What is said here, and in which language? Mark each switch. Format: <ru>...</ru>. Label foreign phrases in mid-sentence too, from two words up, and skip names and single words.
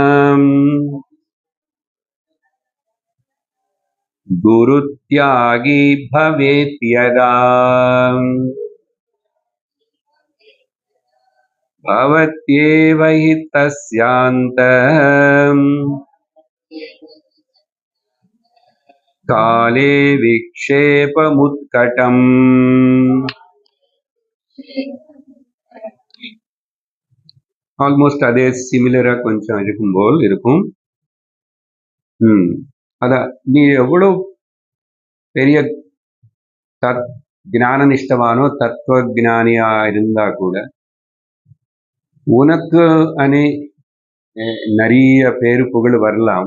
<sa>गुरुत्यागी भवेत् यदा भवत्येव हि तस्यान्तः काले विक्षेपमुत्कटम्.</sa> <ta>ஆல்மோஸ்ட் அதே சிமிலரா கொஞ்சம் இருக்கும் போல் இருக்கும். அதான், நீ எவ்வளவு பெரிய ஞான நிஷ்டவானோ தத்துவ ஞானியா இருந்தா கூட உனக்கு அனே நிறைய பேரு புகழ் வரலாம்.</ta>